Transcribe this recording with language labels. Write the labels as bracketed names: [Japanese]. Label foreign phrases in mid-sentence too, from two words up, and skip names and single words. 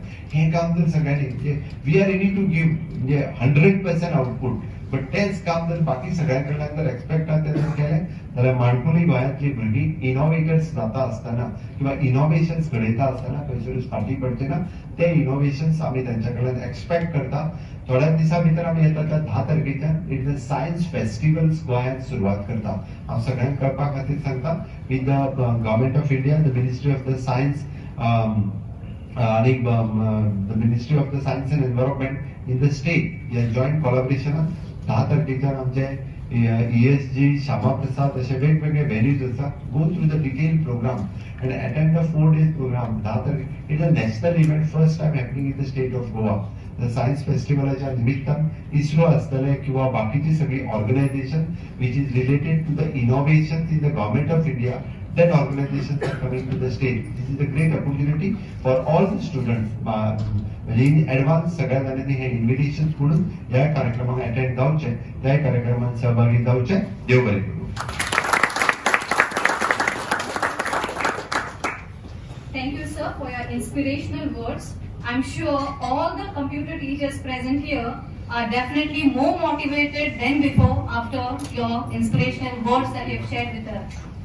[Konkani] हे काम जर सगळ्यांनी म्हणजे [English] we are ready to give [Konkani] म्हणजे 100% आउटपूट, बट तेच काम जर बाकी सगळ्यां कडल्यान जर एक्सपेक्ट आहा ते जर केलें जाल्यार माणकुली गोंयांतली भुरगीं इनोव्हेटर्स जाता आसतना किंवा इनोव्हेशन्स घडयता आसतना खंयसरूच फाटीं पडचे ना. ते इनोव्हेशन्स आमी तेंच्या कडल्यान एक्सपेक्ट करता. थोड्याच दिसा भितर आमी येता त्या 10 तारखेच्यान [English] it the science festivals [Konkani] गोंयांत सुरवात करता. हांव सगळ्यांक कळपा खातीर सांगता [English] with the Government of India, the Ministry of the Science and the Ministry of the Science and Environment in the State [Konkani] या जॉईंट कोलॅबोरेशनान 10 तारखेच्यान आमचे ESG, श्यामा प्रसाद असे वेगवेगळे व्हेन्यूज आसा. [English] go through the detail program and attend the 4 days program. 10 तारखेक it is a national event first time happening in the state of Goa. the science [Konkani] फेस्टिवलाच्या निमित्तान इस्रो आसतले किंवा बाकीची सगळी ऑर्गनायझेशन [English] which is related to the innovation in the Government of India, that organizations are coming to the state. This is a great opportunity for all the students. [Konkani] म्हणजे [English] in advance [Konkani] सगळ्या जणांनी हे इन्व्हिटेशन म्हणून या कार्यक्रमात अटेंड जावचे, त्या कार्यक्रमात सहभागी जावचे. देव बरें करूं. [English] Thank you, sir, for your inspirational words. I'm sure all the computer teachers present here are definitely more motivated than before after your inspirational words that you have shared with us.